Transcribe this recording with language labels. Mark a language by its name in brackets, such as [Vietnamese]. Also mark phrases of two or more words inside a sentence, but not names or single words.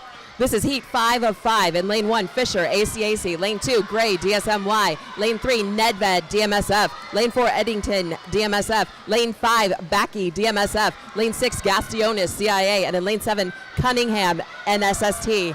[English] This is heat 5 of 5. In lane 1, Fisher, ACAC. Lane 2, Gray, DSMY. Lane 3, Nedved, DMSF. Lane 4, Eddington, DMSF. Lane 5, Backy, DMSF. Lane 6, Gastionis, CIA. And in lane 7, Cunningham, NSST.